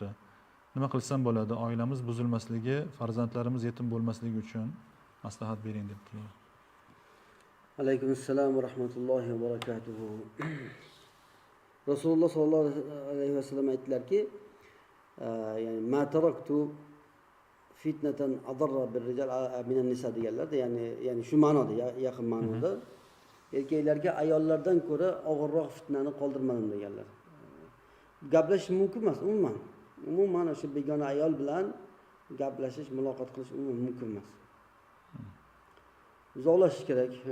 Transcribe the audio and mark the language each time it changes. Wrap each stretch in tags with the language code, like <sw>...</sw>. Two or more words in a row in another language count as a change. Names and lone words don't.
<uz>Nima qilsam bo'ladi? Oilamiz buzilmasligi, farzandlarimiz yetim bo'lmasligi uchun maslahat bering debdilar. Alaykum assalom va rahmatullohi va barakatuh. Rasululloh sollallohu alayhi vasallam aytdilarki, ya'ni</uz> <ar>ما تركت فتنة أضر بالرجال من النساء</ar> <uz>deganlar, ya'ni shu ma'noda, yaqin ma'noda erkaklarga ayollardan ko'ra og'irroq fitnani qoldirmadim deganlar. Gaplashish mumkin emas, umuman o'sha begona ayol bilan gaplashish, muloqot qilish umuman mumkin emas. Uzoqlashish kerak.</uz>